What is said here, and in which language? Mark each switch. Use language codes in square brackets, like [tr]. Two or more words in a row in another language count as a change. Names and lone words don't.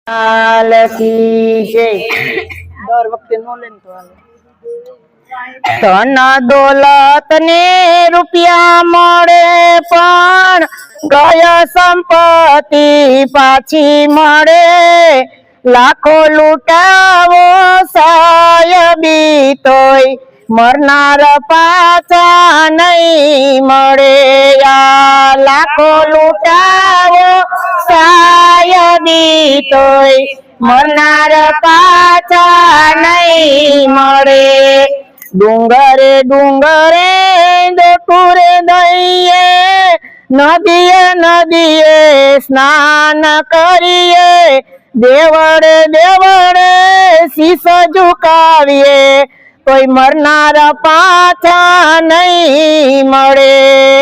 [hi] लाल की जय। [gu] દર વખતે નો લેન તો હાલે। ધન દૌલત ને રૂપિયા મળે પણ ગયા સંપત્તિ પાછી મળે। લાખો લૂટાવો સાયબી તોય મરનાર પાછા નહીં મળે। યા લાખો લૂટાવો સાયબી તોય મરનાર પાછા નહીં મળે। ડુંગરે ડુંગરે દોટૂરે દઈએ નદીએ નદીએ સ્નાન કરીએ। દેવડે દેવડે શીશ ઝુકાવીએ કોઈ મરનાર પાછા નહીં મળે।